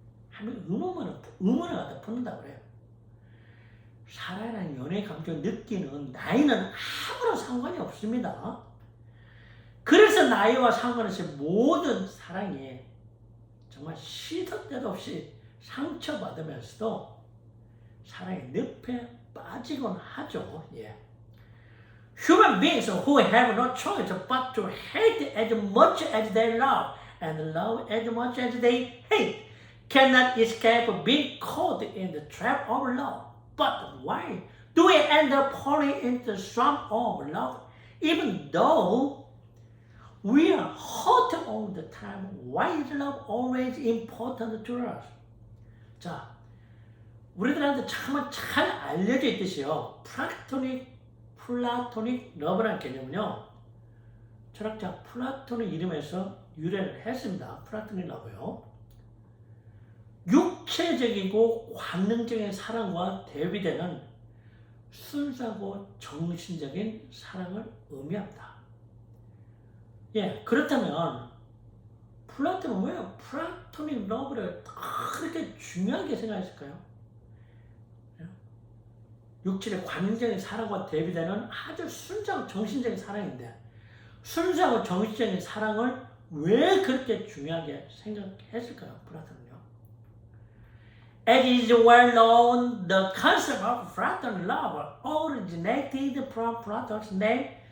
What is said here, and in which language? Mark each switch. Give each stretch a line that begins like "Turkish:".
Korean: 하면 의문을 갖다 품는다고 그래요. 사랑이라는 연애 감정을 느끼는 나이는 아무런 상관이 없습니다. 그래서 나이와 상관없이 모든 사랑이 정말 시도 때도 없이 상처받으면서도 사랑의 늪에 빠지곤 하죠. 예.
English: Human beings who have no choice but to hate as much as they love and love as much as they hate cannot escape being caught in the trap of love. But why do we end up falling into the swamp of love even though we are hurt all the time? Why is love always important to us?
Korean: 자, 우리들한테 참 잘 알려져 있듯이요. 플라토닉 러브라는 개념은요. 철학자 플라톤의 이름에서 유래를 했습니다. 플라토닉 러브요. 육체적이고 관능적인 사랑과 대비되는 순수하고 정신적인 사랑을 의미합니다. 예, 그렇다면 플라톤은 왜 플라토닉 러브를 그렇게 중요하게 생각했을까요? 육체의 관능적인 사랑과 대비되는 아주 순수하고 정신적인 사랑인데 순수하고 정신적인 사랑을 왜 그렇게 중요하게 생각했을까요? 플라톤은요.
English: As is well known, the concept of Platon love originated from Platon's name.